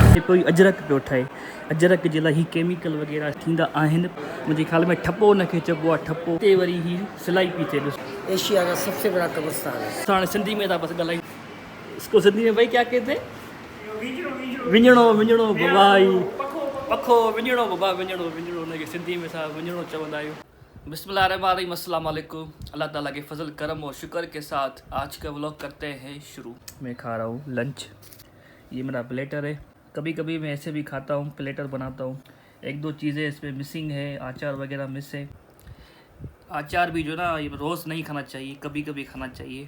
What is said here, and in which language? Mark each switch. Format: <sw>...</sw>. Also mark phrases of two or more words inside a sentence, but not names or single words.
<sd>कोई अजरक पियो ठहे। अजरक जे लाइ ही केमिकल वग़ैरह थींदा आहिनि। मुंहिंजे ख़्याल में ठपो हुनखे चइबो आहे, ठपो। हिते वरी ही सिलाई पई थिए। ॾिसो</sd> <ur>ایشیا کا سب سے بڑا قبرستان ہے.</ur> <sd>हाणे सिंधी में था बसि ॻाल्हायूं।</sd> <ur>اس کو سندھی میں بھائی کیا کہتے?</ur> <sd>विञणो विञणो बबाई पखो विञणो बबा विञणो विञणो हुनखे सिंधी में असां विञणो चवंदा आहियूं।</sd> <ar>بسم الله الرحمن الرحيم، السلام عليكم.</ar> <ur>اللہ تعالیٰ کے فضل کرم اور شکر کے ساتھ آج کا ولاگ کرتے ہیں شروع. میں کھا رہا ہوں لنچ۔ یہ میرا پلیٹر ہے. کبھی کبھی میں ایسے بھی کھاتا ہوں، پلیٹر بناتا ہوں۔ ایک دو چیزیں اس میں مسنگ ہے، اچار وغیرہ مس ہے. اچار بھی جو نا یہ روز نہیں کھانا چاہیے، کبھی کبھی کھانا چاہیے.</ur>